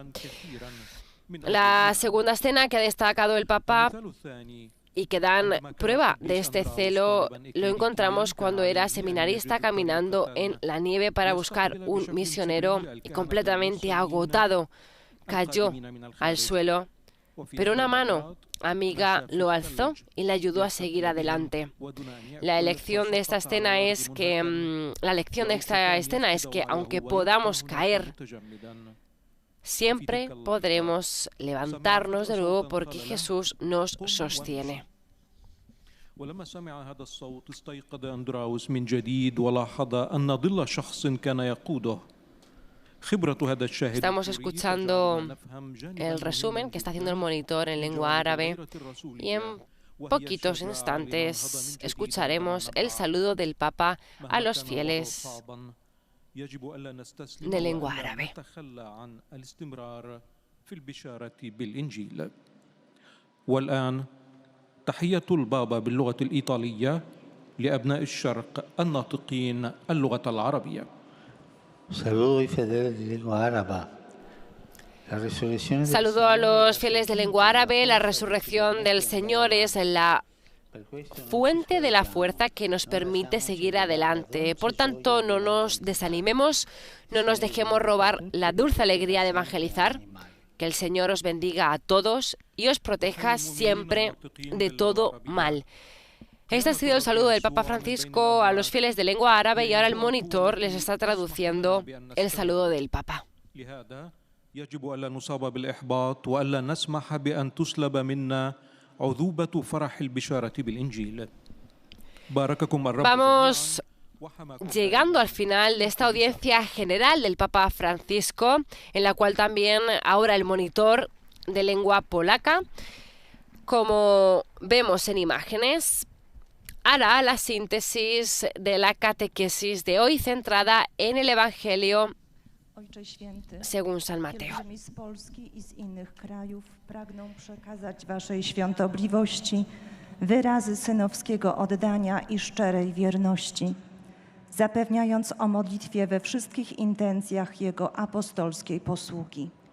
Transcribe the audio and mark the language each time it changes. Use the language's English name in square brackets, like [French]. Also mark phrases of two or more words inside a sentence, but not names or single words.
[Spanish] La segunda escena que ha destacado el Papa y que dan prueba de este celo lo encontramos cuando era seminarista caminando en la nieve para buscar un misionero y completamente agotado cayó al suelo, pero una mano amiga lo alzó y le ayudó a seguir adelante. La lección de esta escena es que aunque podamos caer, siempre podremos levantarnos de nuevo porque Jesús nos sostiene. [Arabic] ولما سمع هذا الصوت استيقظ أندراوس من جديد ولاحظ أن ظل شخص كان يقوده. [Spanish] Estamos escuchando el resumen que está haciendo el monitor en lengua árabe y en poquitos instantes escucharemos el saludo del Papa a los fieles de lengua árabe. [Arabic] والآن تحية البابا باللغة الإيطالية لأبناء الشرق الناطقين اللغة العربية. [Spanish] Saludo y fieles de lengua árabe. Saludo a los fieles de lengua árabe. La resurrección del Señor es la fuente de la fuerza que nos permite seguir adelante. Por tanto, no nos desanimemos, no nos dejemos robar la dulce alegría de evangelizar. Que el Señor os bendiga a todos y os proteja siempre de todo mal. Este ha sido el saludo del Papa Francisco a los fieles de lengua árabe y ahora el monitor les está traduciendo el saludo del Papa. [Arabic] يجب ألا نصاب بالإحباط وألا نسمح بأن تسلب منا عذوبة فرح البشارة بالإنجيل. بارككم الرب. [Spanish] Vamos llegando al final de esta audiencia general del Papa Francisco, en la cual también ahora el monitor de lengua polaca, como vemos en imágenes, hará la síntesis de la catequesis de hoy centrada en el Evangelio según San Mateo. [Polish] Z Polski i z innych krajów pragną przekazać Waszej świątobliwości wyrazy synowskiego oddania i szczerej wierności, zapewniając o modlitwie we wszystkich intencjach Jego apostolskiej posługi.